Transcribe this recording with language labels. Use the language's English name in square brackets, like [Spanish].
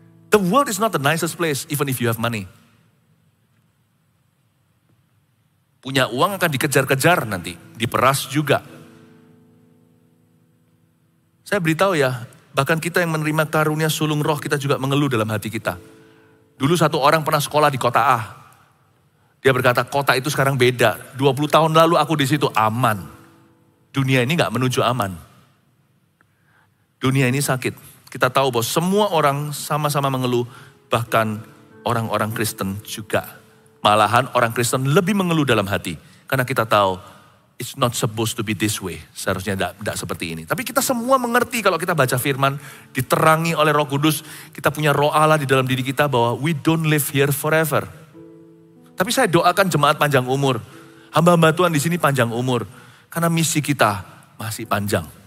[English] The world is not the nicest place, even if you have money. [Indonesian] Punya uang akan dikejar-kejar nanti, diperas juga. Saya beritahu ya, bahkan kita yang menerima karunia sulung roh, kita juga mengeluh dalam hati kita. Dulu satu orang pernah sekolah di kota A. Dia berkata, kota itu sekarang beda. 20 tahun lalu aku di situ aman. Dunia ini gak menuju aman. Dunia ini sakit. Kita tahu bahwa semua orang sama-sama mengeluh, bahkan orang-orang Kristen juga. Malahan orang Kristen lebih mengeluh dalam hati. Karena kita tahu, [English] it's not supposed to be this way. [Indonesian] Seharusnya tidak seperti ini. Tapi kita semua mengerti kalau kita baca firman, diterangi oleh Roh Kudus, kita punya roh Allah di dalam diri kita bahwa [English] we don't live here forever. [Indonesian] Tapi saya doakan jemaat panjang umur. Hamba-hamba Tuhan di sini panjang umur. Karena misi kita masih panjang.